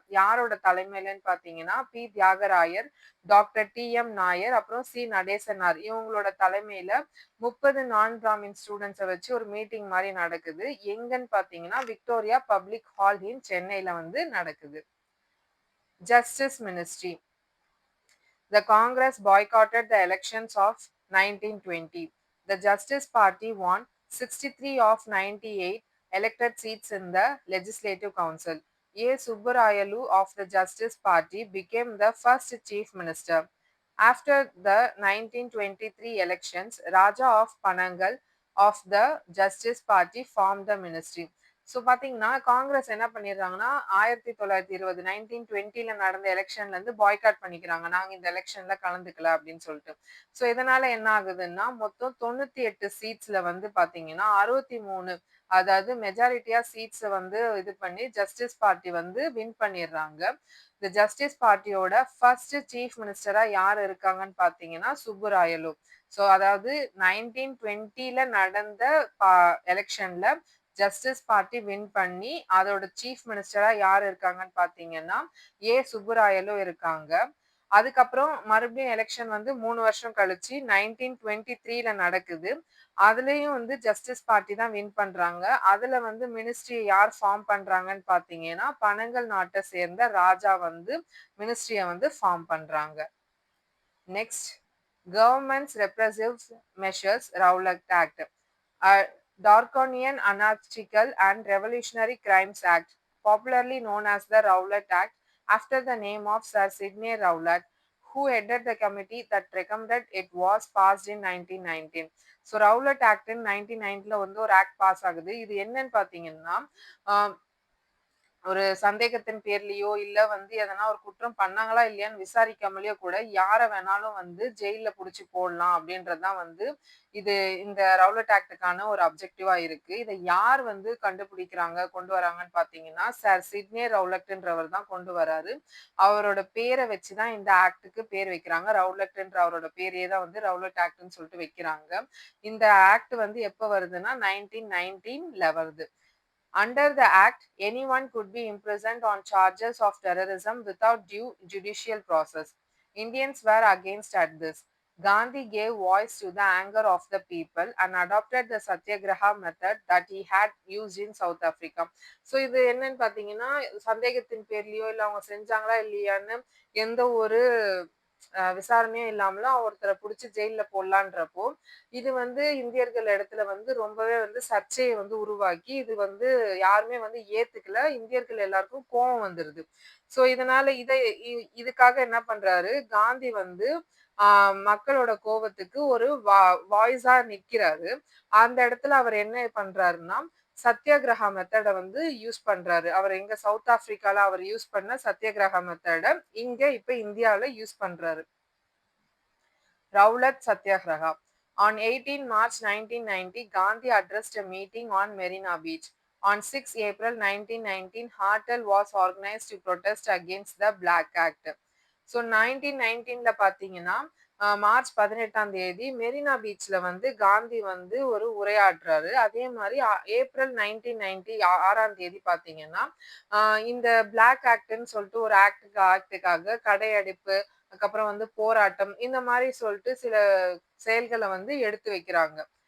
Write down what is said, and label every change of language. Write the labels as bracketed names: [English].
[Tamil] யாரோட தலைமையிலன்னு பார்த்தீங்கன்னா B Thyagarayar, doctor D M Nair, அப்புறம் சி நடேசனார் இவங்களோட தலைமையில 30 நான் பிராமின் ஸ்டூடெண்ட்ஸை வச்சு ஒரு மீட்டிங் மாதிரி நடக்குது. எங்கன்னு பார்த்தீங்கன்னா விக்டோரியா பப்ளிக் ஹால் இன் சென்னையில வந்து நடக்குது. [English] Justice ministry. The Congress boycotted the elections of 1920. The Justice Party won 63 of 98 elected seats in the Legislative Council. A. Subbarayalu of the Justice Party became the first Chief Minister. After the 1923 elections, Raja of Panangal of the Justice Party formed the ministry. [Tamil] So பார்த்தீங்கன்னா காங்கிரஸ் என்ன பண்ணிடுறாங்கன்னா 1920 1920ல நடந்த எலெக்ஷன்ல இருந்து boycott பண்ணிக்கிறாங்க, நாங்க இந்த எலெக்ஷன்ல கலந்துக்கல அப்படின்னு சொல்லிட்டு. ஸோ இதனால என்ன ஆகுதுன்னா மொத்தம் 98 சீட்ஸ்ல வந்து பாத்தீங்கன்னா 63, அதாவது மெஜாரிட்டியா சீட்ஸ் வந்து இது பண்ணி ஜஸ்டிஸ் பார்ட்டி வந்து வின் பண்ணிடுறாங்க. இந்த ஜஸ்டிஸ் பார்ட்டியோட ஃபர்ஸ்ட் சீஃப் மினிஸ்டரா யார் இருக்காங்கன்னு பாத்தீங்கன்னா சுப்புராயலு. ஸோ அதாவது 1920ல நடந்த எலெக்ஷன்ல ஜஸ்டிஸ் பார்ட்டி வின் பண்ணி அதோட சீஃப் மினிஸ்டரா யார் இருக்காங்கன்னு பாத்தீங்கன்னா ஏ சுப்புராயலு இருக்காங்க. அதுக்கப்புறம் மறுபடியும் எலெக்ஷன் வந்து 3 வருஷம் கழிச்சு 1923ல நடக்குது. அதுலயும் வந்து ஜஸ்டிஸ் பார்ட்டி தான் வின் பண்றாங்க. அதுல வந்து மினிஸ்ட்ரி யார் ஃபார்ம் பண்றாங்கன்னு பாத்தீங்கன்னா பனங்கல் நாட்டை சேர்ந்த ராஜா வந்து மினிஸ்ட்ரியை வந்து ஃபார்ம் பண்றாங்க. [English] Next, governments repressive measures Rowlatt act. Darkonian Anarchical and Revolutionary Crimes Act, popularly known as the Rowlatt Act, after the name of Sir Sidney Rowlatt, who headed the committee that recommended it, was passed in 1919. [Tamil] So Rowlatt act 1990ல வந்து ஒரு act pass ஆகுது. இது என்னன்னு பார்த்தீங்கன்னா ஒரு சந்தேகத்தின் பேர்லயோ, இல்ல வந்து எதனா ஒரு குற்றம் பண்ணாங்களா இல்லையான்னு விசாரிக்காமலயோ கூட யார வேணாலும் வந்து ஜெயில்ல புடிச்சு போடலாம் அப்படின்றது தான் வந்து இது இந்த ரவுலட் ஆக்ட்க்கான ஒரு அப்ஜெக்டிவா இருக்கு. இத யார் வந்து கண்டுபிடிக்கிறாங்க, கொண்டு வராங்கன்னு பார்த்தீங்கன்னா, சார் சிட்னே ரவுலட்ன்றவர் தான் கொண்டு வராரு. அவரோட பேர வச்சு தான் இந்த ஆக்ட்க்கு பேர் வைக்கிறாங்க. ரவுலட்ன்ற அவரோட பேரே தான் வந்து ரவுலட் ஆக்ட்ன்னு சொல்லிட்டு வைக்கிறாங்க. இந்த ஆக்ட் வந்து எப்ப வருதுன்னா 1919ல வருது. [English] Under the Act, anyone could be imprisoned on charges of terrorism without due judicial process. Indians were against at this. Gandhi gave voice to the anger of the people and adopted the Satyagraha method that he had used in South Africa. [Tamil] So இது என்னன்னு பார்த்தீங்கன்னா, சந்தேகத்தின் பேர்லயோ, இல்ல அவங்க செஞ்சாங்களா இல்லையான்னு எந்த ஒரு விசாரணையும் இல்லாமலும் ஒருத்தர புடிச்சு ஜெயில்ல போடலான்றப்போ, இது வந்து இந்தியர்கள் இடத்துல வந்து ரொம்பவே வந்து சர்ச்சைய வந்து உருவாக்கி, இது வந்து யாருமே வந்து ஏத்துக்கல. இந்தியர்கள் எல்லாருக்கும் கோவம் வந்துருது. ஸோ இதனால இதுக்காக என்ன பண்றாரு, காந்தி வந்து ஆ மக்களோட கோவத்துக்கு ஒரு வாய்ஸா நிக்கிறாரு. அந்த இடத்துல அவர் என்ன பண்றாருன்னா, சத்தியாகிரகா மெத்தட வந்து யூஸ் பண்றாரு. அவர் எங்க சவுத் ஆப்பிரிக்கால அவர் யூஸ் பண்ண சத்தியாகிரகா மெத்தட இங்க இப்ப இந்தியால யூஸ் பண்றாரு. [English] Rowlatt Satyagraha. On 18 March 1990, Gandhi addressed a meeting on Marina Beach. On 6 April 1919, Hartal was organized to protest against the Black Act. [Tamil] So 1919ல பார்த்தீங்கன்னா, மார்ச் 18ஆம் தேதி மெரினா பீச்ல வந்து காந்தி வந்து ஒரு உரையாற்றுறாரு. அதே மாரி ஏப்ரல் 1990 6ஆம் தேதி பார்த்தீங்கன்னா, இந்த பிளாக் ஆக்ட்ன்னு சொல்லிட்டு ஒரு ஆக்ட்டுக்காக கடையடைப்பு, அதுக்கப்புறம் வந்து போராட்டம், இந்த மாரி சொல்லிட்டு சில செயல்கள வந்து எடுத்து வைக்கிறாங்க.